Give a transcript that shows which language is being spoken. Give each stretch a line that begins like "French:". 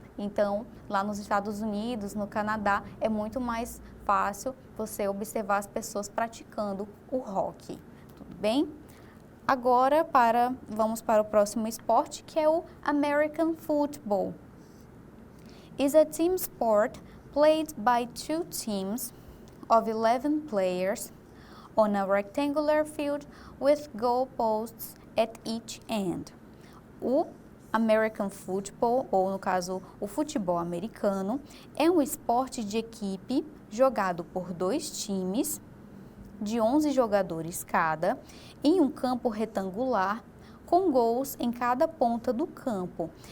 Portuguese: Então, lá nos Estados Unidos, no Canadá, é muito mais fácil você observar as pessoas praticando o hóquei, tudo bem? Agora, vamos para o próximo esporte, que é o American Football.
English: It's a team sport played by two teams of 11 players on a rectangular field with goalposts at each end.
Portuguese: O American Football, ou no caso o futebol americano, é um esporte de equipe jogado por dois times de 11 jogadores cada, em um campo retangular com gols em cada ponta do campo.